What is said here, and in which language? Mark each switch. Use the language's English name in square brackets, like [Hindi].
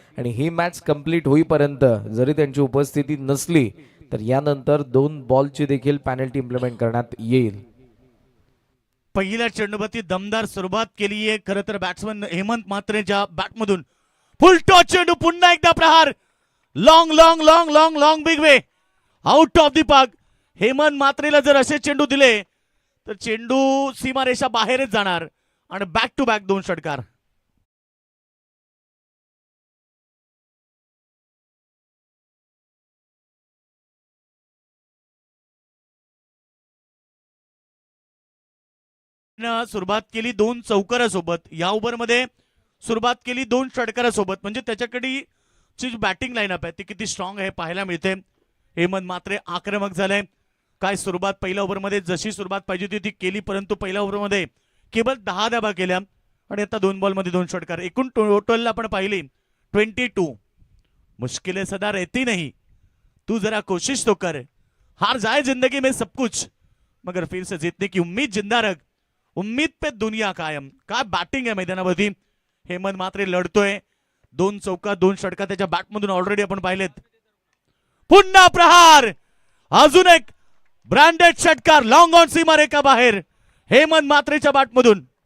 [Marathi] आणि ही match complete होईपर्यंत जरी त्यांची उपस्थिती नसली तर यानंतर 2 बॉलची देखील पॅनल्टी इम्प्लिमेंट करण्यात येईल. पहिल्या चेंडूवरती दमदार सुरुवात केली आहे खरं तर बॅट्समन हेमंत म्हात्रेच्या बॅटमधून. फुल टॉस चेंडू, पुन्हा एकदा प्रहार. [English] Long long long long long big way out of the park. [Marathi] Hemant म्हात्रेला जर असे चेंडू दिले तर चेंडू सीमारेषा बाहेरच जाणार आणि बॅक टू बॅक 2 षटकार. सुरुवात केली 2 चौकारासोबत. या ओव्हरमध्ये सुरुवात केली 2 षटकारासोबत. म्हणजे त्याच्याकडे ची बॅटिंग लाईनअप आहे ती किती स्ट्रॉंग आहे पाहायला मिळते. हेमंत म्हात्रे आक्रमक झालाय. काय सुरुवात पहिल्या ओव्हरमध्ये जशी सुरुवात पाहिजे होती ती केली, परंतु पहिल्या ओव्हरमध्ये केवळ 10 धाबा केल्या आणि आता 2 बॉलमध्ये 2 षटकार. एकूण टोटलला आपण पाहिली 22. [Hindi] मुश्किलें सदा रहती नहीं, तू जरा कोशिश तो कर, हार जाए जिंदगी में सब कुछ मगर फिर से जीतने की उम्मीद जिंदा रख, उम्मीद पे दुनिया कायम. [Marathi] काय बॅटिंग आहे मैदानावरती. हेमंत म्हात्रे लढतोय. 2 चौका 2 षटकार त्याच्या बॅटमधून ऑलरेडी आपण पाहिलेत. पुन्हा प्रहार. अजून एक ब्रँडेड षटकार लॉंग ऑन सीमारेखा बाहेर हेमंत म्हात्रेच्या बॅटमधून.